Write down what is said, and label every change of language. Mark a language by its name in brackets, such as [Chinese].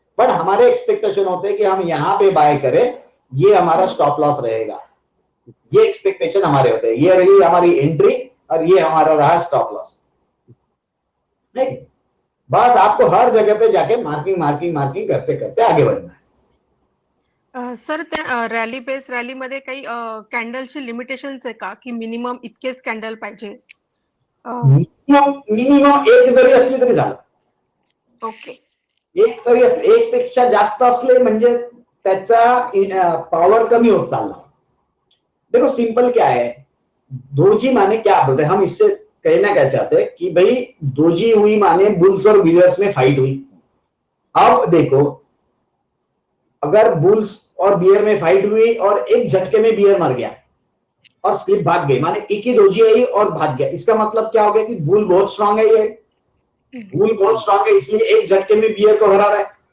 [Hindi] But हमारे expectation होते हैं कि हम यहाँ पे बाय करें, ये हमारा स्टॉप लॉस रहेगा. ये एक्सपेक्टेशन हमारे होते हैं, ये रही हमारी एंट्री और ये हमारा रहा स्टॉप लॉस. नहीं, बस आपको हर जगह पे जाके मार्किंग करते करते आगे बढ़ना है. [Marathi] सर त्या रॅली बेस रॅलीमध्ये काही कॅन्डलची लिमिटेशन्स आहे का, की मिनिमम इतकेच कॅन्डल पाहिजे? मिनिमम एक जरी असली तरी झालं. ओके एक तरी असले, एक पेक्षा जास्त असले म्हणजे त्याचा पावर कमी होत चालला. [Hindi] देखो सिंपल क्या है, दोजी माने क्या बोल रहे हैं हम, इससे कहना क्या चाहते हैं कि भाई दोजी हुई माने बुल्स और बियर्स में फाइट हुई. अब देखो अगर बुल्स और बियर में फाइट हुई और एक झटके में बियर मर गया और स्क्रिप्ट भाग गई, माने एक ही दोजी आई और भाग गया, इसका मतलब क्या हो गया कि बुल बहुत स्ट्रांग है, ये बुल बहुत स्ट्रांग है, इसलिए एक झटके में बियर को हरा रहा है.